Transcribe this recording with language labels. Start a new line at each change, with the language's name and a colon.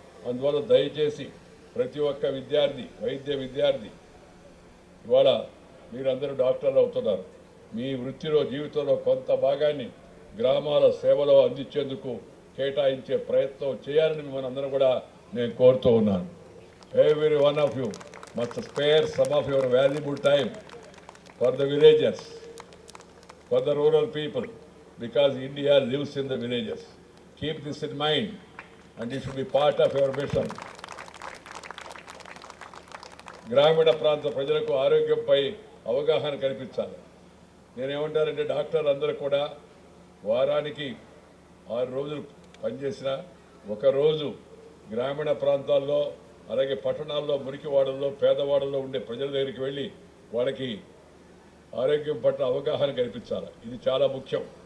Telugu: అందువల్ల దయచేసి ప్రతి ఒక్క విద్యార్థి, వైద్య విద్యార్థి, ఇవాళ మీరందరూ డాక్టర్లు అవుతున్నారు. మీ వృత్తిలో, జీవితంలో కొంత భాగాన్ని గ్రామాల సేవలో అందించేందుకు కేటాయించే ప్రయత్నం చేయాలని మిమ్మల్ని అందరూ కూడా నేను కోరుతూ ఉన్నాను.
English: Every one of you must spare some of your valuable time for the villagers, for the rural people, because India lives in the villages. Keep this in mind and it should be part of your mission.
Telugu: గ్రామీణ ప్రాంత ప్రజలకు ఆరోగ్యంపై అవగాహన కల్పించాలి. నేనేమంటానంటే డాక్టర్లు అందరూ కూడా వారానికి 6 రోజులు పనిచేసిన ఒకరోజు గ్రామీణ ప్రాంతాల్లో, అలాగే పట్టణాల్లో, మురికివాడల్లో, పేదవాడల్లో ఉండే ప్రజల దగ్గరికి వెళ్ళి వాళ్ళకి ఆరోగ్యం పట్ల అవగాహన కల్పించాలి. ఇది చాలా ముఖ్యం.